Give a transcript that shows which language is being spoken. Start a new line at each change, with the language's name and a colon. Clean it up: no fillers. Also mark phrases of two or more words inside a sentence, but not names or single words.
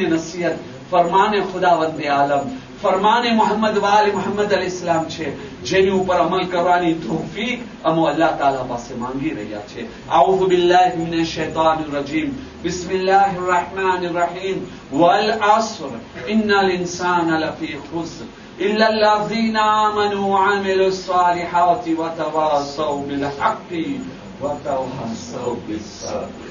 Gujarati: નસીહત ફરમાને ખુદાવંદ આલમ ફરમાને મોહમ્મદ વાલે મોહમ્મદ અલ ઇસ્લામ છે જેની ઉપર અમલ કરવાની તૌફીક અમે અલ્લાહ તાલા પાસે માંગી રહ્યા છે
Arabic: أعوذ بالله من الشيطان الرجيم بسم الله الرحمن الرحيم والعصر إن الإنسان لفي خسر إلا الذين آمنوا وعملوا الصالحات وتواصوا بالحق وتواصوا بالصبر